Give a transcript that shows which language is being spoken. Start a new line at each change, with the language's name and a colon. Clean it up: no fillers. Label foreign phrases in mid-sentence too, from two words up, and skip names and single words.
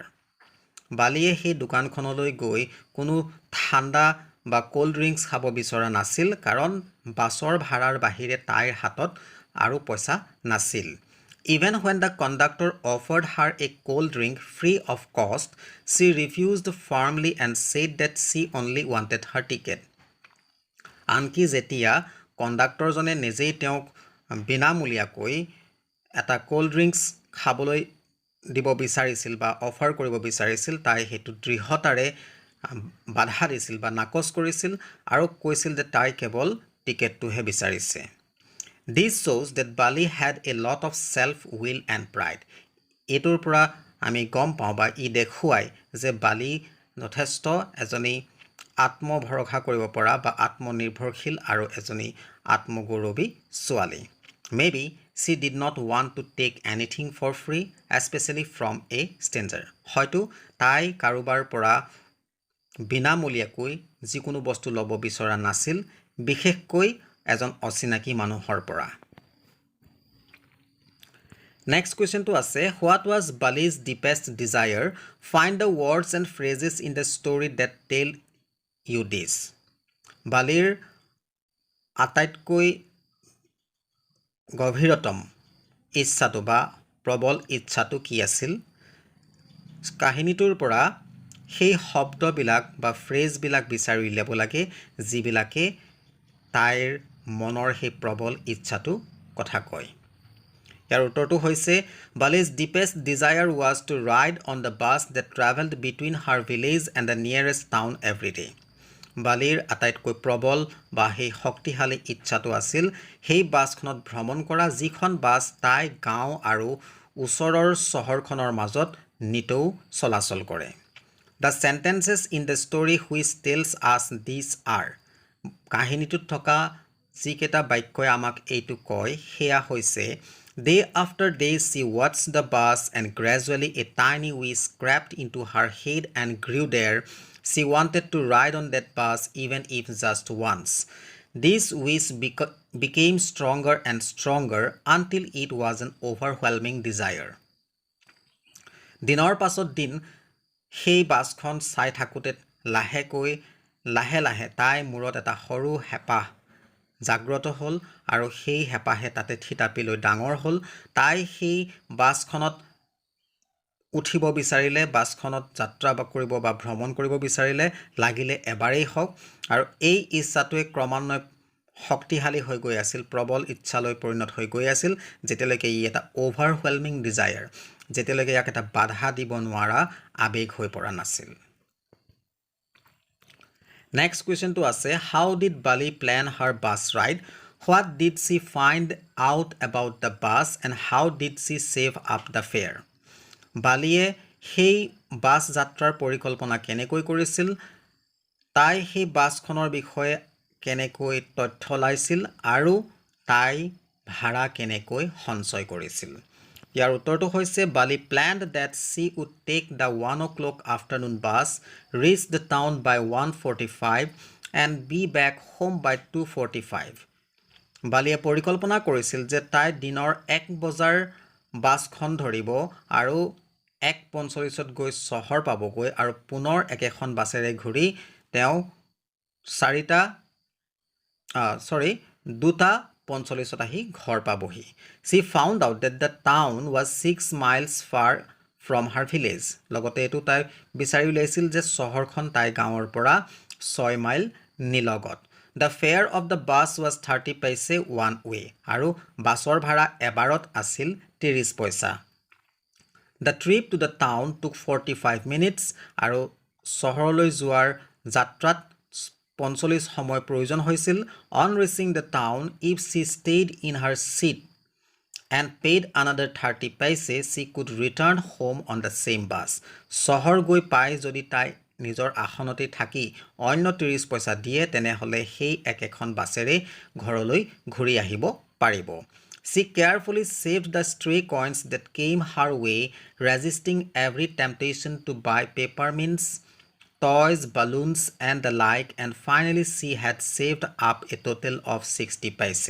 Assamese: বালিয়ে সেই দোকানখনলৈ গৈ কোনো ঠাণ্ডা বা
English: cold drinks
Assamese: খাব বিচৰা নাছিল কাৰণ বাছৰ ভাড়াৰ বাহিৰে তাইৰ হাতত আৰু পইচা নাছিল
English: Even when the conductor offered her a cold drink free of cost, she refused firmly and said that she only wanted her ticket.
Assamese: আনকি যেতিয়া কণ্ডাক্টৰজনে নিজেই তেওঁক বিনামূলীয়াকৈ এটা
English: cold drinks
Assamese: খাবলৈ দিব বিচাৰিছিল বা অফাৰ কৰিব বিচাৰিছিল তাই হেতু দৃঢ়তাৰে বাধা দিছিল বা নাকচ কৰিছিল আৰু কৈছিল যে তাই কেৱল টিকেটটোহে বিচাৰিছে
English: This shows that Bali had a lot of self-will and pride.
Assamese: এটোৰ পৰা আমি গম পাওঁ বা ই দেখুৱাই যে বালি যথেষ্ট এজনী আত্মভৰসা কৰিব পৰা বা আত্মনিৰ্ভৰশীল আৰু এজনী আত্মগৌৰৱী ছোৱালী
English: Maybe she did not want to take anything for free, especially from a stranger.
Assamese: হয়তো তাই কাৰোবাৰ পৰা বিনামূলীয়াকৈ যিকোনো বস্তু ল'ব বিচৰা নাছিল বিশেষকৈ এজন অচিনাকি মানুহৰ পৰা
English: Next question to
Assamese: আছে
English: What was Bali's deepest desire? Find the words and phrases in the story that tell you this.
Assamese: বালিৰ আটাইতকৈ গভীৰতম ইচ্ছাটো বা প্ৰবল ইচ্ছাটো কি আছিল কাহিনীটোৰ পৰা সেই শব্দবিলাক বা ফ্ৰেজবিলাক বিচাৰি উলিয়াব লাগে যিবিলাকে তাইৰ মনৰ সেই প্ৰবল ইচ্ছাটো কথা কয় ইয়াৰ উত্তৰটো হৈছে
English: Bali's deepest desire was to ride on the bus that traveled between her village and the nearest town every day.
Assamese: বালিৰ আটাইতকৈ প্ৰবল বা সেই শক্তিশালী ইচ্ছাটো আছিল সেই বাছখনত ভ্ৰমণ কৰা যিখন বাছ তাই গাঁও আৰু ওচৰৰ চহৰখনৰ মাজত নিতৌ চলাচল কৰে
English: The sentences in the story which tells us these are
Assamese: কাহিনীটোত থকা যিকেইটা বাক্যই আমাক এইটো কয় সেয়া হৈছে
English: Day after day she watched the bus and gradually a tiny wish crept into her head and grew there. She wanted to ride on that bus even if just once. This wish became stronger and stronger until it was an overwhelming desire.
Assamese: দিনৰ পাছত দিন সেই বাছখন চাই থাকোঁতে লাহে লাহে তাই মূৰত এটা সৰু হেঁপাহ জাগ্ৰত হ'ল আৰু সেই হেঁপাহে তাতে থিতাপি লৈ ডাঙৰ হ'ল তাই সেই বাছখনত উঠিব বিচাৰিলে বাছখনত যাত্ৰা কৰিব বা ভ্ৰমণ কৰিব বিচাৰিলে লাগিলে এবাৰেই হওক আৰু এই ইচ্ছাটোৱে ক্ৰমান্বয়ে শক্তিশালী হৈ গৈ আছিল প্ৰবল ইচ্ছালৈ পৰিণত হৈ গৈ আছিল যেতিয়ালৈকে ই এটা
English: overwhelming desire
Assamese: যেতিয়ালৈকে ইয়াক এটা বাধা দিব নোৱাৰা আবেগ হৈ পৰা নাছিল
English: Next question to
Assamese: আছে
English: How did Bali plan her bus ride? What did she find out about the bus and how did she save up the fare?
Assamese: বালিয়ে সেই বাছ যাত্ৰাৰ পৰিকল্পনা কেনেকৈ কৰিছিল তাই সেই বাছখনৰ বিষয়ে কেনেকৈ তথ্য লাইছিল আৰু তাই ভাড়া কেনেকৈ সঞ্চয় কৰিছিল ইয়াৰ উত্তৰটো হৈছে
English: Bali planned that she would take the 1 o'clock afternoon bus, reach the town by 1:45 and be back home by 2:45.
Assamese: বালিয়ে পৰিকল্পনা কৰিছিল যে তাই দিনৰ 1 বজাৰ বাছখন ধৰিব আৰু 1:45ত গৈ চহৰ পাবগৈ আৰু পুনৰ একেখন বাছেৰে ঘূৰি তেওঁ 2:45ত আহি ঘৰ পাবহি
English: She found out that the town was 6 miles far from her village.
Assamese: লগতে এটো তাই বিচাৰি উলাইছিল যে চহৰখন তাই গাঁৱৰ পৰা 6 মাইল নিলগত
English: The fare of the bus was 30 paise one way
Assamese: আৰু বাছৰ ভাড়া এবাৰত আছিল 30 পইচা
English: The trip to the town took 45 minutes
Assamese: আৰু চহৰলৈ যোৱাৰ যাত্ৰাত 45 সময় প্ৰয়োজন হৈছিল
English: On reaching the town, if she stayed in her seat and paid another 30 paise, she could return home on the same bus.
Assamese: চহৰ গৈ পাই যদি তাই নিজৰ আসনতে থাকি অন্য 30 পইচা দিয়ে তেনেহলে সেই একেখন বাছেৰে ঘৰলৈ ঘূৰি আহিব পাৰিব
English: She carefully saved the stray coins that came her way, resisting every temptation to buy peppermints, toys, balloons, and the like, and finally she had saved up a total of 60 paise.